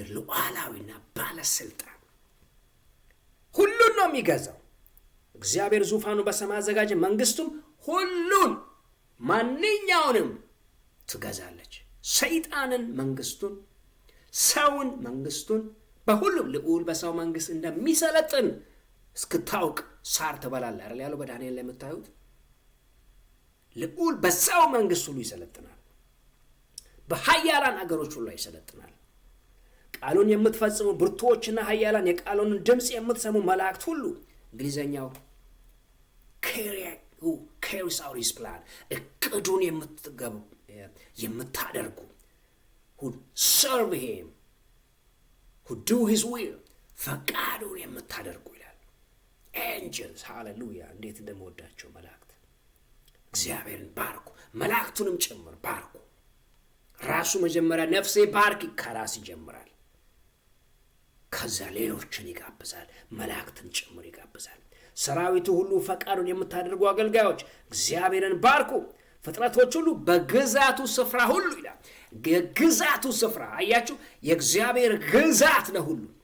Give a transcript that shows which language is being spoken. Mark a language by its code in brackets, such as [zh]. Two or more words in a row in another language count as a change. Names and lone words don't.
[am] ሉዓላዊና ባለስልጣን ሁሉን ነው የሚገዛው። እግዚአብሔር ዙፋኑ በሰማይ አዘጋጀ፣ መንግስቱም ሁሉን ማንኛውንም ትገዛለች። ሰይጣንን መንግስቱን፣ ሰውን መንግስቱን፣ በሁሉም ልዑል በሰው መንግስት እንደሚሰለጥን እስክታውቅ ሳር ትበላለህ አይደል ያለው በዳንኤል ላይ የምታዩት። ልዑል በሰው መንግስት ሁሉ ይሰለጥናል። በኃያላን አገሮች ሁሉ ይሰለጥናል። ቃሉን የምትፈጽሙ ብርቱዎችና ኃያላን፣ የቃሉን ድምፅ የምትሰሙ መላእክት ሁሉ፣ እንግሊዘኛው [en] carries out his plan፣ [am] እቅዱን የምታደርጉ [en] who serve him, who do his will፣ [am] ፈቃዱን የምታደርጉ ይላል። angels ሃሌሉያ! እንዴት እንደምወዳቸው መላእክት። እግዚአብሔርን ባርኩ፣ መላእክቱንም ጭምር ባርኩ። ራሱ መጀመሪያ ነፍሴ ባርክ ከራስ ይጀምራል። ከዛ ሌሎችን ይጋብዛል፣ መላእክትን ጭምር ይጋብዛል። ሰራዊቱ ሁሉ ፈቃዱን የምታደርጉ አገልጋዮች እግዚአብሔርን ባርኩ። ፍጥረቶች ሁሉ በግዛቱ ስፍራ ሁሉ ይላል። የግዛቱ ስፍራ አያችሁ፣ የእግዚአብሔር ግዛት ነው። ሁሉ